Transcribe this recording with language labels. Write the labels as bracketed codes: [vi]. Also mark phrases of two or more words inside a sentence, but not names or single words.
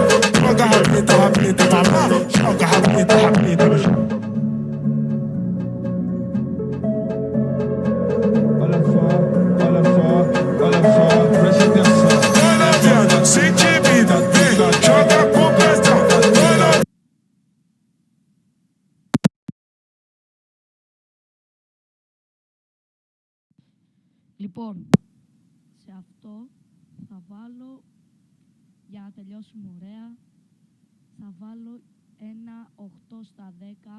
[pt] Joga rapidita pra lá, joga rapidita no chão. Olha só, preste atenção. Vai noviando, sente vida, vem, joga com pressão. Vai noviando. [el] Λοιπόν, σε αυτό θα βάλω, για να τελειώσουμε ωραία, θα βάλω ένα 8 στα 10.